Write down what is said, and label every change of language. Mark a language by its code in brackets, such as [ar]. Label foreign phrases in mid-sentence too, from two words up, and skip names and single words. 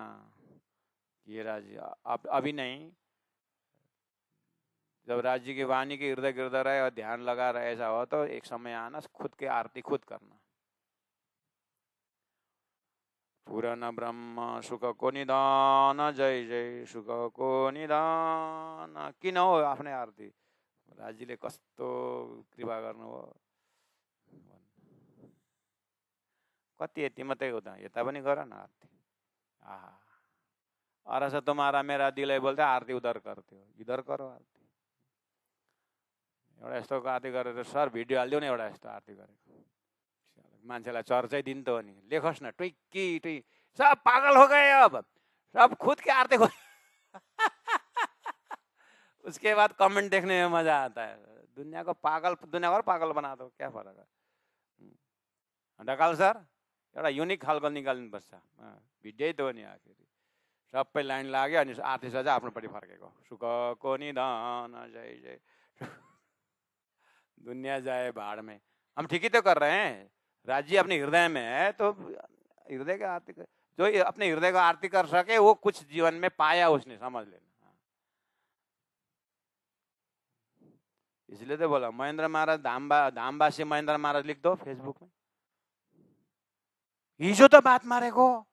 [hi] ये राज्य अब अभी नहीं, जब राज्य की वाणी के हृदय गिरद रहे और ध्यान लगा रहे, ऐसा हो तो एक समय आना खुद के आरती खुद करना। पूर्ण ब्रह्म सुख को निदान, जय जय सुख को निदान। [ne] किन हो आफ्नै आरती? राज्यले कस्तो कृपा गर्नुभयो। कति यति मात्रै हो त, यता पनि गर न आरती। [hi] आहा, अरस तुम्हारा मेरा दिल है [ne] बोल्थे आरती उधर गर्थ्यो, [hi] इधर करो आरती। [ne] एउटा यस्तो आरती गरेर सर भिडियो हालिदिउ न, एउटा यस्तो आरती गरेको, मान्छेलाई चर्चै दिन त हो नि। लेखोस् न, टुइकी टुइ, [hi] सब पागल हो गए अब, सब खुद के आरती खुद। उसके बाद कमेंट देखने में मजा आता है। दुनिया को पागल, दुनिया और पागल बना दो, क्या फरक है? [ne] ढकाल सर एउटा युनिक खालको निकाल्नुपर्छ, भिडियो त हो नि। आखिर सबै लाइन लाग्यो अनि आरती सजा आफ्नोपट्टि फर्केको, सुखको निदान जय जय। [hi] दुनिया जाए भाड़ में। हम ठीक ही तो कर रहे हैं। राज्य अपने हृदय में है, तो हृदय का आरती कर, जो अपने हृदय का आरती कर सके वो कुछ जीवन में पाया उसने, समझ लेना। इसलिए तो बोला महेंद्र महाराज धामवासी महेंद्र महाराज लिख दो फेसबुक में, [ne] हिजो तो बात मारेको।